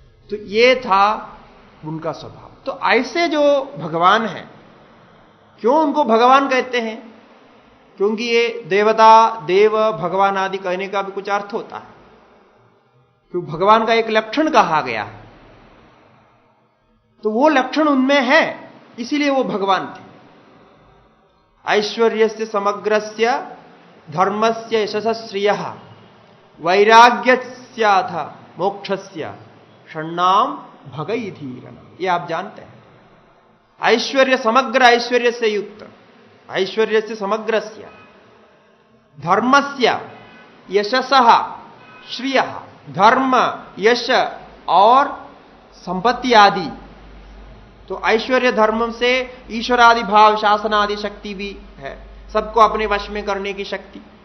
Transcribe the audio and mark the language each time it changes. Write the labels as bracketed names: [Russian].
[Hindi] तो ये था उनका स्वभाव। तो ऐसे जो भगवान हैं, क्यों उनको भगवान कहते हैं? क्योंकि ये देवता, देव, भगवान आदि कहने का भी कुछ अर्थ होता है, क्योंकि भगवान का एक लक्षण कहा गया है, तो वो लक्षण उनमें है, इसीलिए वो भगवान थे। [Sanskrit] ऐश्वर्यस्य समग्रस्य धर्मस्य यशसः श्रियः वैराग्यस्याथ मोक्षस्य षण्णाम भगई धीरन। [Hindi] ये आप जानते हैं। ऐश्वर्य, समग्र ऐश्वर्य से युक्त, ऐश्वर्य से समग्रस्य, [Sanskrit] धर्मस्य यशसः श्रियः, [Hindi] धर्म, यश और संपत्ति आदि। तो ऐश्वर्य धर्म से ईश्वरादि भाव, शासन आदि शक्ति भी है, सबको अपने वश में करने की शक्ति।